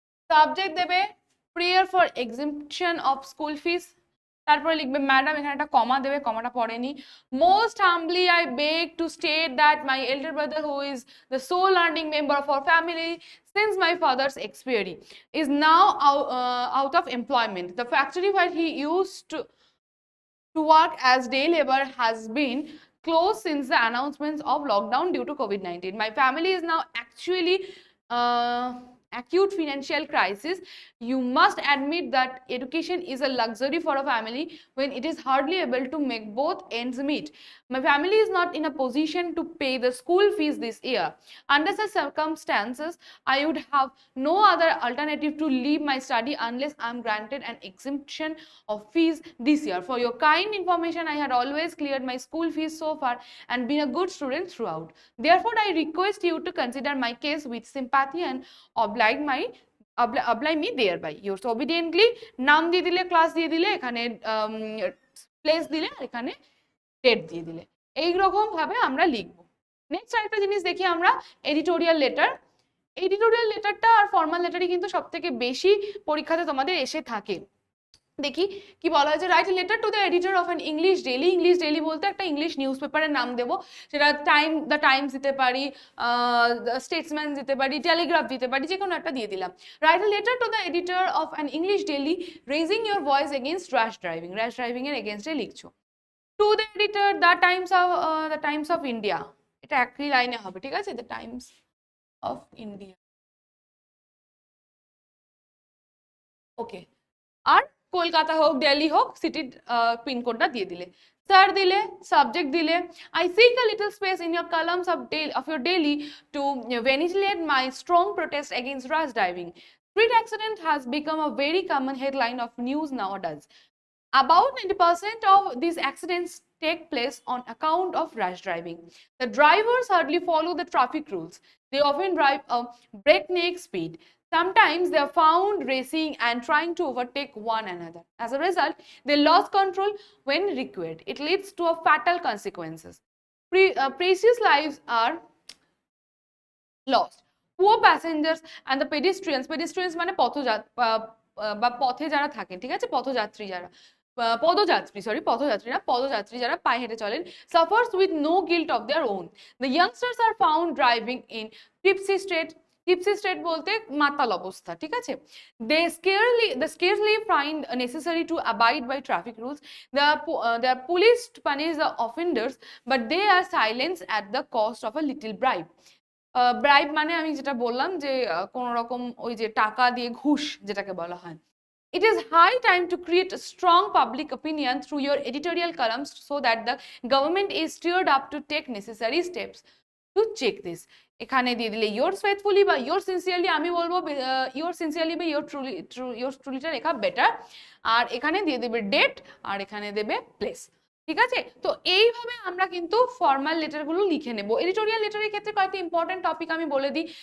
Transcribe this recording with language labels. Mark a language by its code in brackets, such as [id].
[bn] Subject দেবে [en] prayer for exemption of school fees, [bn] তারপরে লিখবে ম্যাডাম, এখানে একটা কমা দেবে, কমাটা পড়েনি। [en] Most humbly I beg to state that my elder brother who is the sole earning member of our family since my father's expiry is now out of employment. The factory where he used to work as day labor has been closed since the announcements of lockdown due to COVID-19. My family is now actually acute financial crisis. You must admit that education is a luxury for a family when it is hardly able to make both ends meet. My family is not in a position to pay the school fees this year. Under such circumstances, I would have no other alternative to leave my study unless I am granted an exemption of fees this year. For your kind information, I had always cleared my school fees so far and been a good student throughout. Therefore, I request you to consider my case with sympathy and oblige me thereby. Yours obediently, [bn] নাম দিয়ে দিলে, class দিয়ে দিলে, এখানে place দিলে, আর এখানে date দিয়ে দিলে, এইরকম ভাবে আমরা লিখবো। নেক্সট আরেকটা জিনিস দেখি আমরা, এডিটোরিয়াল লেটার। এডিটোরিয়াল লেটারটা আর ফর্মাল লেটারই কিন্তু সব থেকে বেশি পরীক্ষাতে তোমাদের এসে থাকে। দেখি কি বলা হয়েছে, [en] Write letter to the editor of an English daily. [bn] English daily বলতে একটা ইংলিশ নিউজ পেপারের নাম দেবো, সেটা দ্য টাইমস দিতে পারি, স্টেটসম্যান দিতে পারি, টেলিগ্রাফ দিতে পারি, যে কোনো একটা দিয়ে দিলাম। [en] Write a letter to the editor of an English daily raising your voice against rash driving. [bn] Rash driving এর এগেনস্টে লিখছো। [en] to the editor the Times of India, [bn] এটা একই লাইনে হবে, ঠিক আছে, দ্য টাইমস অফ ইন্ডিয়া। ওকে, আর কলকাতা হোক, দিল্লি হোক, সিটির পিনকোডটা দিয়ে দিলে। স্যার দিলে, সাবজেক্ট দিলে, [en] I seek a little space in your columns of your daily to ventilate my strong protest against rash driving. Street accident has become a very common headline of news nowadays. About 90% of these accidents take place on account of rash driving. The drivers hardly follow the traffic rules. They often drive a breakneck speed. Sometimes they are found racing and trying to overtake one another. As a result, they lose control when required. It leads to a fatal consequences. Precious lives are lost. Poor passengers and the pedestrians [bn] মানে বা পথে যারা থাকেন, ঠিক আছে, পথযাত্রী যারা, পদযাত্রী, sorry পথযাত্রী না, পদযাত্রী যারা পায়ে হেঁটে চলেন, [en] suffers with no guilt of their own. The youngsters are found driving in tipsy state. [bn] টিপসি state বলতে মাতাল অবস্থা, ঠিক আছে। [en] They scarcely find necessary to abide by traffic rules. The police punish the offenders, but they are silenced at the cost of a little bribe. [bn] Bribe মানে আমি যেটা বললাম যে কোন রকম ওই যে টাকা দিয়ে ঘুষ যেটাকে বলা হয়। [en] It is high time to create a strong public opinion through your editorial columns so that the government is stirred up to take necessary steps to check this. [bn] এখানে দিয়ে দিলে [en] yours faithfully [bn] বা [en] yours sincerely, [bn] আমি বলবো [en] yours sincerely [bn] বা [en] yours truly [bn] টা লেখা better. আর এখানে দিয়ে দেবে ডেট, আর এখানে দেবে প্লেস, ঠিক আছে। তো এইভাবে আমরা কিন্তু ফর্মাল লেটারগুলো লিখে নেব। এডিটোরিয়াল লেটারের ক্ষেত্রে কয়েকটা ইম্পর্টেন্ট টপিক আমি বলে দিই।